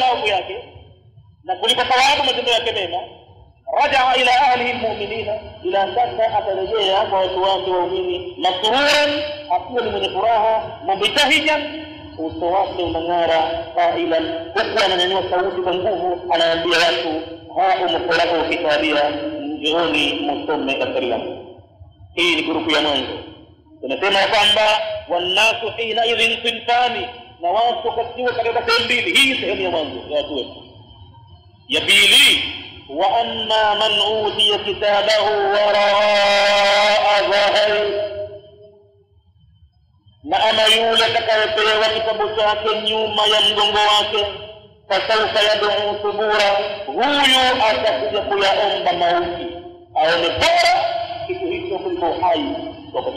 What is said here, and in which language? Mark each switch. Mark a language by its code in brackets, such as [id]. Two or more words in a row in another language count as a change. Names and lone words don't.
[sw] maovu yake na kulipa thawabu matendo yake mema, [ar] رجع إلى أهله المؤمنين, [sw] ila sasa atarejea kwa watu wake waumini, masruran, akiwa ni mwenye furaha, mubtahijan, uso wake unang'ara, qailan, huku ananyanyua sauti kwa nguvu, anaambia watu, [ar] اقرؤوا كتابيه, [sw] njooni msome daftari langu. Hii ni grupu ya mwanzo. Tunasema kwamba [ar] والناس حين إذن صنفان, [sw] na watu katika sehemu mbili. Hii sehemu ya mwanzo ya watu wetu. Ya pili, [ar] وأما من أوتي كتابه وراء ظهره, [sw] na ama yule atakayepewa kitabu chake nyuma ya mgongo wake, [ar] فسوف يدعو ثبورا, [sw] huyu atakuja kuyaomba mauti, aone bora kitu hicho kuliko hai wakati.